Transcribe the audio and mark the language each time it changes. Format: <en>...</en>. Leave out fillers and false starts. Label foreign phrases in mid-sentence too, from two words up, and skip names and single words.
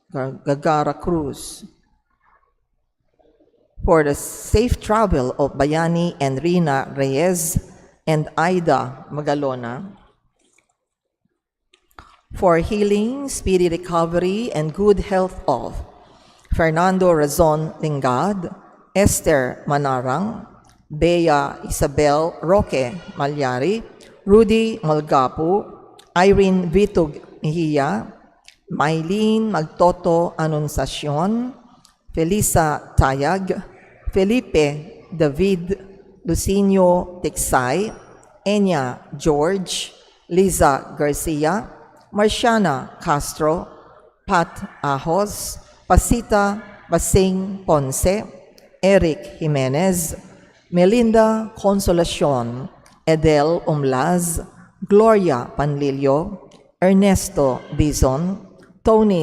<en>For the safe travel of Bayani and Rina Reyes and Aida Magalona. For healing, speedy recovery, and good health of Fernando Razon Lingad, Esther Manarang, Bea Isabel Roque Malyari, Rudy Malgapu, Irene Vitug Mejia, Maylene Magtoto Anunciacion, Felisa Tayag, Felipe David Lucinio Tiksay, Enya George, Liza Garcia, Marciana Castro, Pat Ahos, Pasita Basing Ponce, Eric Jimenez, Melinda Consolacion, Edel Umlaz, Gloria Panlilio, Ernesto Bizon, Tony</en>